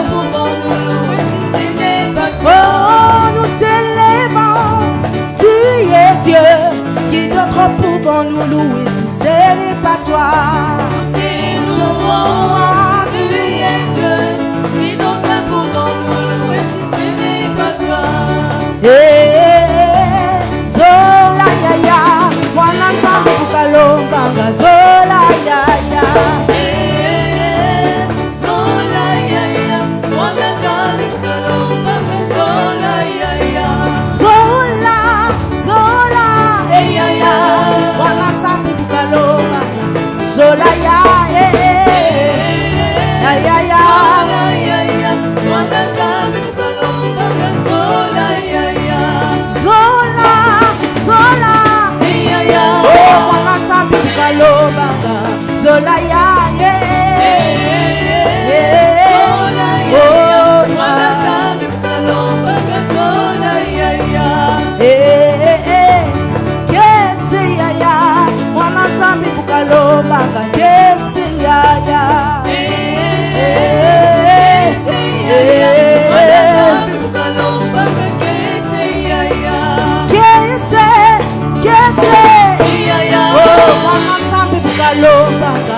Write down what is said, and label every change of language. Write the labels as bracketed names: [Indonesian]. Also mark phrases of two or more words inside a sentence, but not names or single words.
[French] Oh, nous t'élèvons, tu es Dieu. Qui d'autre pouvons-nous louer si ce n'est pas toi? Tu es Dieu. Qui d'autre pouvons-nous louer si ce n'est pas toi? [Kongo] Zola ya ya, wana nzambe tukalombanga. Zola ya ya, Zola ya ya, wana nzambe tukalombanga. Zola ya ya, zola, zola, ya ya, wana nzambe tukalombanga. Zola ya ya ya ya, Zola ya ya, wana nzambe tukalombanga. Zola ya ya, zola, zola, ya ya, oh wana nzambe tukalombanga. Zola ya ya. Zola ya ya, wana nzambe tukalombanga. Zola ya ya. Kesi yaya, mwana nzambe kukalobanga. Kesi yaya, kesi, oh mwana nzambe kukalobanga.